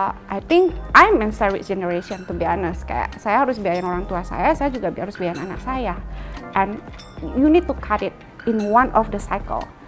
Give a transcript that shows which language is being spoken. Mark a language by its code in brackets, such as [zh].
[en] I think I'm in sandwich generation to be honest. [id] Kayak saya harus biayain orang tua saya juga harus biayain anak saya. [en] And you need to cut it in one of the cycle.